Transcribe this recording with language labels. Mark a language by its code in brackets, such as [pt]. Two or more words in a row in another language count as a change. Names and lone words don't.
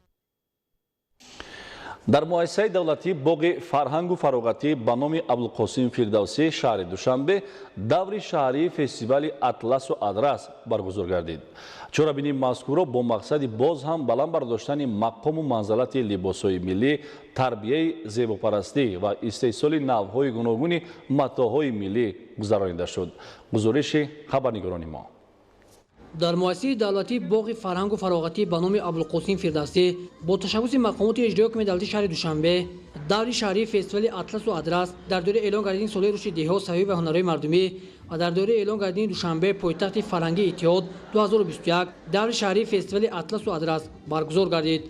[tg] дар муассисаи давлатӣ боғи фарҳангу фароғатӣ ба номи Абулқосим Фирдавсӣ, шаҳри Душанбе даври шаҳрии фестивали Атласу Адрас баргузор гардид. чорабинии мазкурро бо мақсади боз ҳам баланд бардоштани мақому манзалати либосҳои миллӣ, тарбияи зебопарастӣ ва истеҳсоли навъҳои гуногуни матоъҳои миллӣ гузаронида шуд. гузориши хабарнигорони мо. [fa] در مؤسسه دولتی باغ فرهنگ و فراغتی به نام ابوالقاسم فردوسی با تشبث مقامات اجرایی حکومت دولتی شهر دوشنبه دور شهری فستیوال اطلس و ادرس در دوره اعلان گردیدن سال رشد دهها صحیح و هنرهای مردمی و در دوره اعلان گردیدن دوشنبه پایتخت فرهنگی اتحاد 2021 دور شهری فستیوال اطلس و ادرس برگزار گردید.